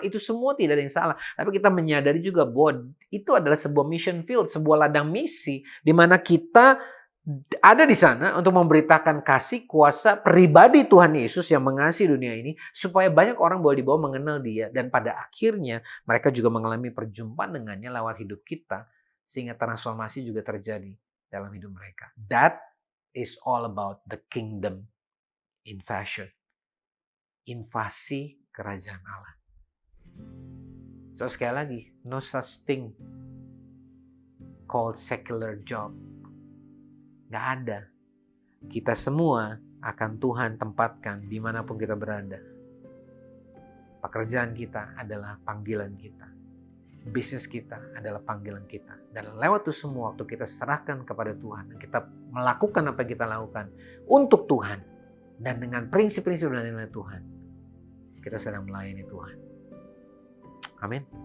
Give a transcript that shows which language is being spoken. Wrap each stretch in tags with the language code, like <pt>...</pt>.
<id>Itu semua tidak ada yang salah. Tapi kita menyadari juga bahwa itu adalah sebuah mission field, sebuah ladang misi di mana kita ada di sana untuk memberitakan kasih kuasa pribadi Tuhan Yesus yang mengasihi dunia ini supaya banyak orang boleh dibawa mengenal Dia dan pada akhirnya mereka juga mengalami perjumpaan dengannya lewat hidup kita sehingga transformasi juga terjadi dalam hidup mereka.</id> <en>That is all about the kingdom invasion.</en> <id>Invasi kerajaan Allah. So sekali lagi,</id> <en>no such thing called secular job.</en> <id>Gak ada. Kita semua akan Tuhan tempatkan dimanapun kita berada. Pekerjaan kita adalah panggilan kita. bisnis kita adalah panggilan kita. Dan lewat itu semua waktu kita serahkan kepada Tuhan, dan kita melakukan apa yang kita lakukan untuk Tuhan, dan dengan prinsip-prinsip dan nilai Tuhan, kita sedang melayani Tuhan. Amin.</id>